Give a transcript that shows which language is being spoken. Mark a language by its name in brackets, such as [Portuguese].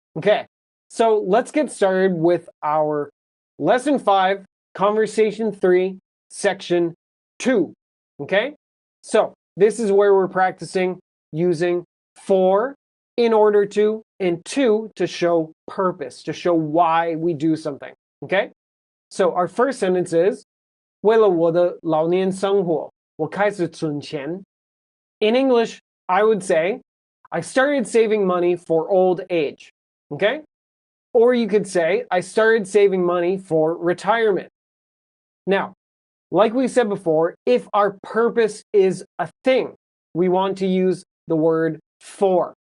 [English] Okay, so let's get started with our Lesson 5, Conversation 3, Section 2. Okay? So, this is where we're practicing using for, in order to, and to show purpose, to show why we do something. Okay? So our first sentence is, [Chinese] 为了我的老年生活，我开始存钱。 [English] In English, I would say, I started saving money for old age. Okay? Or you could say, I started saving money for retirement. Now, like we said before, if our purpose is a thing, we want to use the word for.